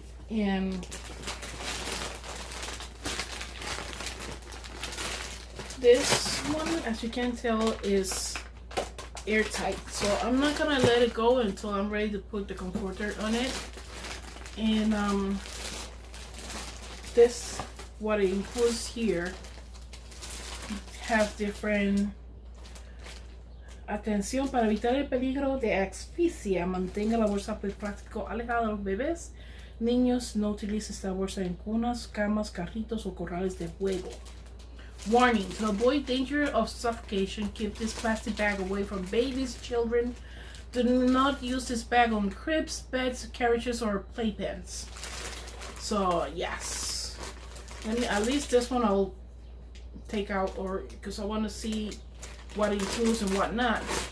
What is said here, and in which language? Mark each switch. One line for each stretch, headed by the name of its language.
English: And this one, as you can tell, is airtight, so I'm not gonna let it go until I'm ready to put the comforter on it. And this, what it includes here, have different.
Spanish: Atención, para evitar el peligro de asfixia, mantenga la bolsa de plástico alejada de los bebés. Niños, no utilice esta bolsa en cunas, camas, carritos o corrales de juego.
English: Warning, to avoid danger of suffocation, keep this plastic bag away from babies, children. Do not use this bag on cribs, beds, carriages, or playpens. So, yes. At least this one I'll take out, or because I want to see what it includes and what not.